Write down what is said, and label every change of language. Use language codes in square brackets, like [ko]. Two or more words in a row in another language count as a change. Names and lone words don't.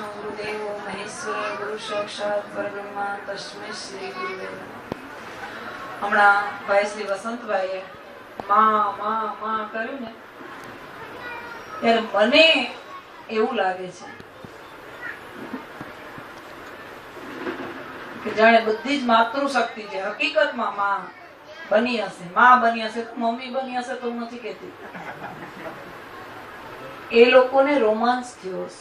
[sa] देवो महेश्वर गुरु साक्षात परब्रह्मा तस्मै श्री गुरुवे नमः। [gu] હમણાં ભાઈ શ્રી વસંતભાઈએ માં માં માં કર્યું ને ત્યારે મને એવું લાગે છે કે જાણે બધી જ માતૃ શક્તિ છે હકીકતમાં માં બની હશે, માં બની હશે તો મમ્મી બની હશે તો હું નથી કહેતી, એ લોકોને રોમાંસ થયો હશે.